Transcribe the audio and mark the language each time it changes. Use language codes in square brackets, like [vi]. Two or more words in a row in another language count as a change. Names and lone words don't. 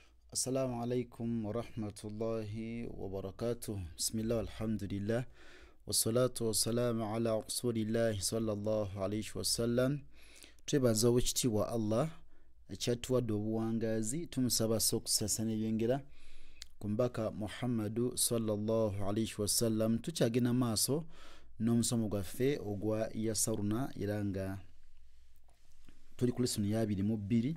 [ar] السلام عليكم ورحمة الله وبركاته. بسم الله والحمد لله والصلاة والسلام على رسول الله صلى الله عليه وسلم. [lg] Twebaza owekitiibwa Allah ekyatuwadde obuwangazi, tumusaba okusasana ebyengera ku mbaka Muhammadu [ar] صلى الله عليه وسلم. [lg] Tukyagenda maaso n'omusomo gwaffe ogwa yasaruna era nga tuli ku lesson ya 22.